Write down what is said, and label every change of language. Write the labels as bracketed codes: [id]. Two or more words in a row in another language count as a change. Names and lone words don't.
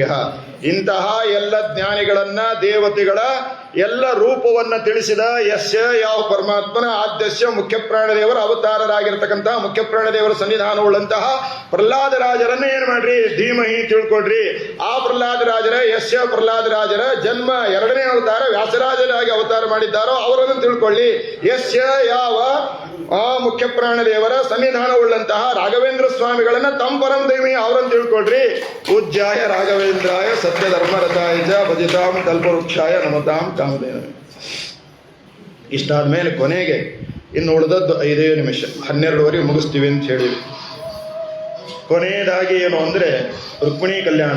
[kn] ಇಂತಹ ಎಲ್ಲ ಜ್ಞಾನಿಗಳನ್ನ ದೇವತೆಗಳ ಎಲ್ಲ ರೂಪವನ್ನ ತಿಳಿಸಿದ ಯಸ್ಯ ಯಾವ ಪರಮಾತ್ಮನ ಆದ್ಯಸ್ಯ ಮುಖ್ಯ ಪ್ರಾಣದೇವರ ಅವತಾರರಾಗಿರ್ತಕ್ಕಂತಹ ಮುಖ್ಯ ಪ್ರಾಣದೇವರ ಸನ್ನಿಧಾನವುಳ್ಳಂತಹ ಪ್ರಹ್ಲಾದರಾಜರನ್ನ ಏನ್ ಮಾಡ್ರಿ ಧೀಮಹಿ ತಿಳ್ಕೊಡ್ರಿ. ಆ ಪ್ರಹ್ಲಾದರಾಜರ ಯಸ್ಯ ಪ್ರಹ್ಲಾದರಾಜರ ಜನ್ಮ 2ನೇ ಅವತಾರ ವ್ಯಾಸರಾಜರಾಗಿ ಅವತಾರ ಮಾಡಿದ್ದಾರೋ ಅವರನ್ನು ತಿಳ್ಕೊಳ್ಳಿ. ಯಸ್ಯ ಯಾವ ಆ ಮುಖ್ಯ ಪ್ರಾಣದೇವರ ಸನ್ನಿಧಾನವುಳ್ಳಂತಹ ರಾಘವೇಂದ್ರ ಸ್ವಾಮಿಗಳನ್ನ [sa] ತಂ ಪರಂ ಧೀಮಹಿ [kn] ಅವರನ್ನು ತಿಳ್ಕೊಳ್ರಿ. [sa] ಪೂಜ್ಯಾಯ ರಾಘವೇಂದ್ರಾಯ ಸತ್ಯ ಧರ್ಮರತಾಯ ಚ ಭಜಿತಾಂ ಕಲ್ಪವೃಕ್ಷಾಯ ನಮತಾಂ ಕಾಮಧೇನವೇ. [kn] ಇಷ್ಟಾದ್ಮೇಲೆ ಕೊನೆಗೆ ಇನ್ನು ಉಳಿದದ್ದು 5 ನಿಮಿಷ, 12ವರೆಗೆ ಮುಗಿಸ್ತೀವಿ ಅಂತ ಹೇಳಿ. ಕೊನೆಯದಾಗಿ ಏನು ಅಂದ್ರೆ ರುಕ್ಮಿಣಿ ಕಲ್ಯಾಣ.